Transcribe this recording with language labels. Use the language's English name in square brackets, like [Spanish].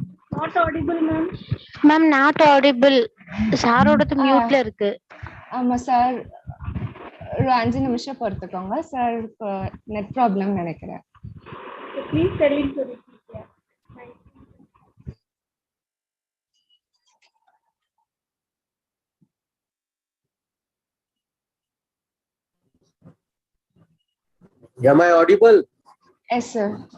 [English] Not audible, ma'am. Ma'am, not audible. [Tamil] சாரோடது மியூட்ல இருக்கு. ஆமா sir, ஒரு 5 நிமிஷம் பொறுத்துக்கோங்க சார், நெட் ப்ராப்ளம் நினைக்கிறேன். [English] Please tell him to repeat. Yeah. Thank you. Am I audible? Yes sir.